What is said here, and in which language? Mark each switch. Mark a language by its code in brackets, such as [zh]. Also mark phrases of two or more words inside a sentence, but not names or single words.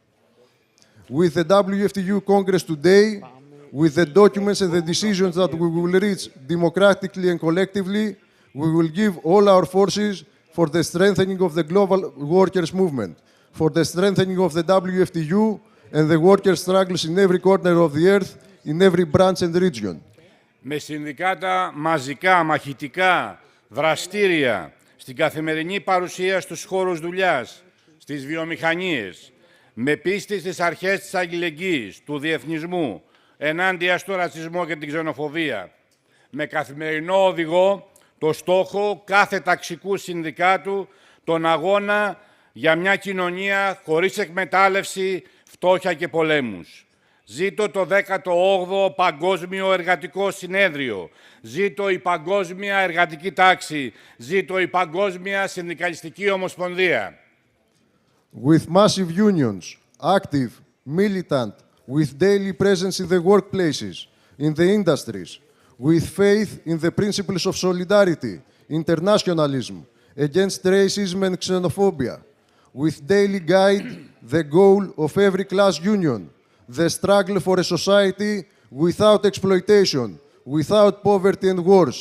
[en] With the WFTU Congress today, with the documents and the decisions that we will reach democratically and collectively, we will give all our forces for the strengthening of the global workers' movement, for the strengthening of the WFTU and the workers' struggles in every corner of the earth, in every branch and region. [el] Με συνδικάτα μαζικά, μαχητικά, δραστήρια, στην καθημερινή παρουσία στους χώρους δουλειάς, στις βιομηχανίες, με πίστη στις αρχές της αλληλεγγύης, του διεθνισμού, ενάντια στο ρατσισμό και την ξενοφοβία, με καθημερινό οδηγό το στόχο κάθε ταξικού συνδικάτου, τον αγώνα για μια κοινωνία χωρίς εκμετάλλευση, φτώχεια και πολέμους. Ζήτω το 18ο Παγκόσμιο Εργατικό Συνέδριο. Ζήτω η Παγκόσμια Εργατική Τάξη. Ζήτω η Παγκόσμια Συνδικαλιστική Ομοσπονδία. [en] with massive unions, active, militant, with daily presence in the workplaces, in the industries, with faith in the principles of solidarity, internationalism, against racism and xenophobia, with daily guide the goal of every class union, the struggle for a society without exploitation, without poverty and wars.